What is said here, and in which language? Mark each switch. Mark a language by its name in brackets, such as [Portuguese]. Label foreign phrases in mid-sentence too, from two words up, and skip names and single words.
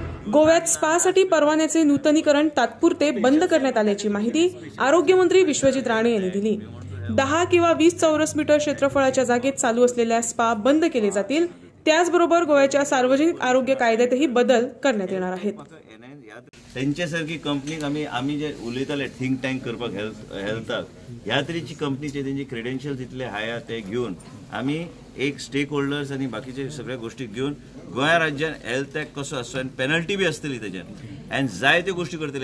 [Marathi] गोव्यात स्पासाठी परवान्याचे नूतनीकरण तात्पुरते बंद करण्यात आल्याची माहिती आरोग्यमंत्री विश्वजित राणे यांनी दिली। 10 किंवा 20 चौरस मीटर क्षेत्रफळाच्या जागेत चालू असलेल्या स्पा बंद केले जातील। त्याचबरोबर गोव्याच्या सार्वजनिक आरोग्य कायद्यातही बदल करण्यात येणार आहेत। [Konkani] त्यांच्यासारखी कंपनीक आम्ही जे उलयताले [English] think tank [Konkani] करपाक हेल्थाक ह्या तरेची कंपनीचे त्यांचे क्रेडेन्शियल्स इतले हाय ते घेऊन आम्ही एक [English] stake holders [Konkani] आणि बाकीचे सगळ्या गोष्टी घेऊन गोंय राज्यात हेल्थाक कसो आसता आनी पेनल्टी बी आसतली त्याच्यात आनी जाय त्यो गोष्टी करतले।